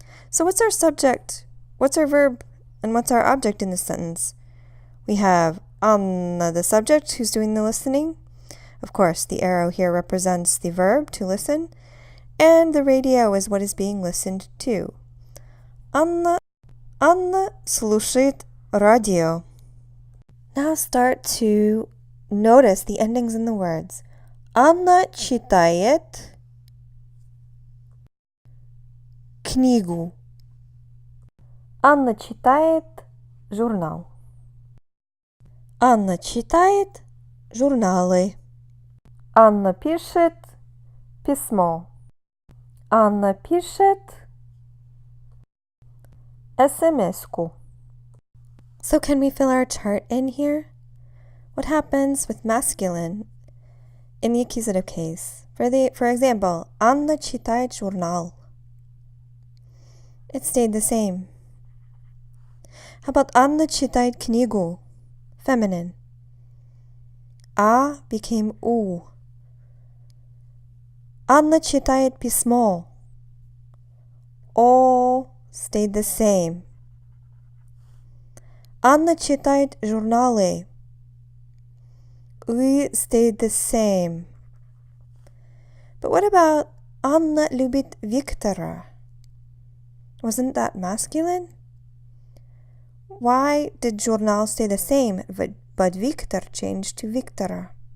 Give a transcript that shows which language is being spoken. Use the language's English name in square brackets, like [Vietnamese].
[English] So what's our subject, what's our verb, and what's our object in this sentence? We have Anna, the subject, who's doing the listening. Of course, the arrow here represents the verb, to listen, and the radio is what is being listened to. [Russian] Anna слушает радио. [English] Now start to notice the endings in the words. [Russian] Anna читает книгу. Анна читает журнал. Анна читает журналы. Анна пишет письмо. Анна пишет SMS-ку. [English] So can we fill our chart in here? What happens with masculine in the accusative case? For example, Anna [Russian] читает журнал. [English] It stayed the same. How about Anna [Russian] читает книгу? [English] Feminine. A became U. [Russian] Anna читает письмо. [English] O stayed the same. [Russian] Anna читает журналы. [English] We stayed the same. But what about Anna [Russian] любит Виктора? [English] Wasn't that masculine? Why did журнал stay the same, but Виктор changed to Виктора?